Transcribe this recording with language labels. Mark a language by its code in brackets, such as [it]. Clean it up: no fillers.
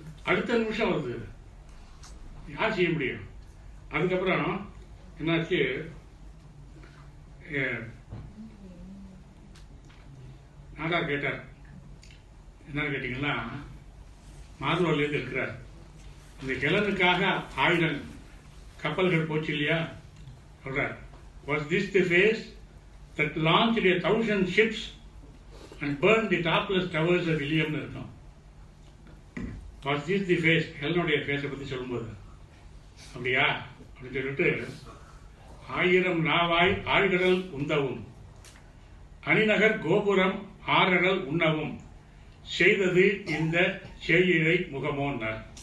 [ta] அடுத்த நிமிஷம் வருது, யார் செய்ய முடியும்? அதுக்கப்புறம் என்னாச்சு, நாடார் கேட்டார், என்னன்னு கேட்டீங்கன்னா, மாதுவர்லேருந்து இருக்கிறார், இந்த கிழனுக்காக 1000 கப்பல்கள் போச்சு இல்லையா சொல்றார். [en] Was this the phase that launched 1,000 ships and burned the topless towers of Ilium? [ta] இருக்கும். [en] Was this the phase? [ta] ஹெலனுடைய ஃபேஸை பற்றி சொல்லும்போது அப்படியா அப்படின்னு சொல்லிட்டு, 1000 நாவாய் ஆழ்கடல் உந்தவும், அணிநகர் கோபுரம் ஆறடல் உண்ணவும் செய்தது இந்த செய்யிழை முகமோன்னார்.